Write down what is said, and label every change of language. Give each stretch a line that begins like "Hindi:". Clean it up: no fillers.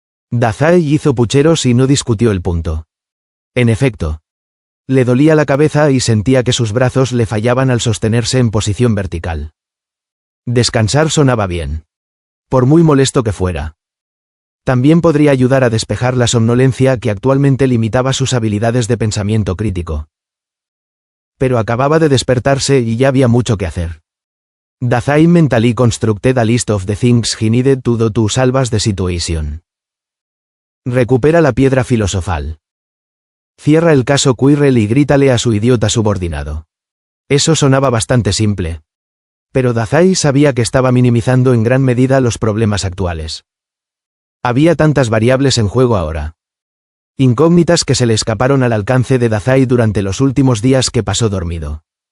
Spanish: Dazai hizo pucheros y no discutió el punto. En efecto, le dolía la cabeza y sentía que sus brazos le fallaban al sostenerse en posición vertical. Descansar sonaba bien. Por muy molesto que fuera. También podría ayudar a despejar la somnolencia que actualmente limitaba sus habilidades de pensamiento crítico. Pero acababa de despertarse y ya había mucho que hacer.
English: Dazai mentally constructed a list of the things he needed to do to salvage the situation.
Spanish: Recupera la piedra filosofal. Cierra el caso Quirrell y grítale a su idiota subordinado. Eso sonaba bastante simple. Pero Dazai sabía que estaba minimizando en gran medida los problemas actuales. Había tantas variables en juego ahora. Incógnitas que se le escaparon al alcance de Dazai durante los últimos días que pasó dormido.